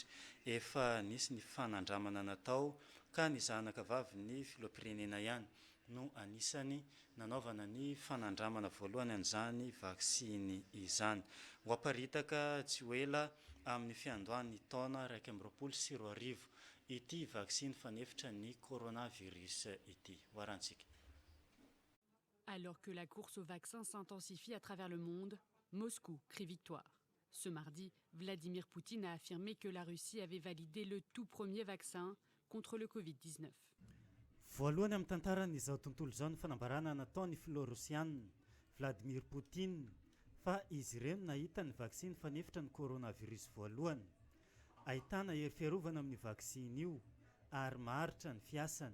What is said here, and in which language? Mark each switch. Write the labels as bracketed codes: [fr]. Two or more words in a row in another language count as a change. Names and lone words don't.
[mg] Efa nisy ny fanandramana natao ka ny zanaka vavy ny filoham-pirenena ihany no anisany nanaovana ny fanandramana voalohany an'izany vaksiny izany. Ho aparitaka tsy ho ela amin'ny fiandohan'ny taona 2024 ity vaksiny fanefitra ny coronavirus ity. Hoarantsika. [fr] Alors que la course au vaccin s'intensifie à travers le monde, Moscou crie victoire. Ce mardi, Vladimir Poutine a affirmé que la Russie avait validé le tout premier vaccin contre le Covid-19. [mg] Voalohany amin'ny tantaran'izao tontolo izao ny fanambarana nataon'ny filoha Rosiana Vladimir Poutine fa izy ireo nahita ny vaksiny fanefitra ny coronavirus voalohany. Ahitana hery fiarovana amin'ny vaksiny io ary maharitra ny fiasany.